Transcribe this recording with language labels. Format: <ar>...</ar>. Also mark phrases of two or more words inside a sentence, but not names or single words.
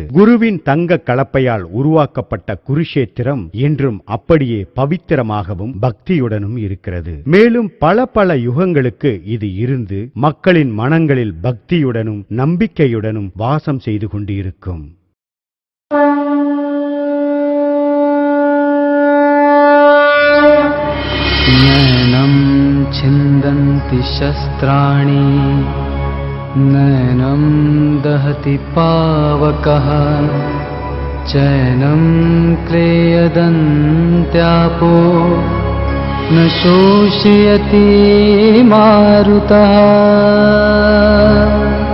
<ta>குருவின் தங்க கலப்பையால் உருவாக்கப்பட்ட குருஷேத்திரம் என்றும் அப்படியே பவித்திரமாகவும் பக்தியுடனும் இருக்கிறது. மேலும் பல யுகங்களுக்கு இது இருந்து மக்களின் மனங்களில் பக்தியுடனும் நம்பிக்கையுடனும் வாசம் செய்து கொண்டிருக்கும்.</ta> <sa>नैनं छिन्दन्ति शस्त्राणि नैनं दहति पावकः चैनं क्लेयदन्त्यापो न शोषयति मारुतः</sa>